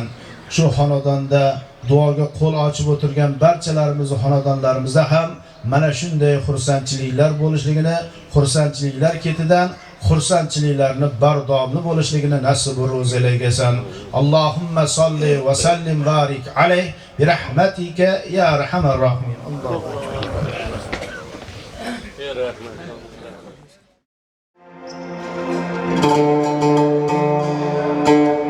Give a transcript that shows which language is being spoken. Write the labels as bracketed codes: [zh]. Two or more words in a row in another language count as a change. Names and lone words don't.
[uz] Shu xonadonda duoga qo'l ochib o'tirgan barchalarimizni xonadonlarimizda ham mana shunday xursandchiliklar bo'lishligini, xursandchiliklar ketidan xursandchiliklarni bardomli bo'lishligini nasib ro'zilaygasan. [ar] اللهم صل وسلم بارك عليه برحمتك يا أرحم الراحمين. Alloh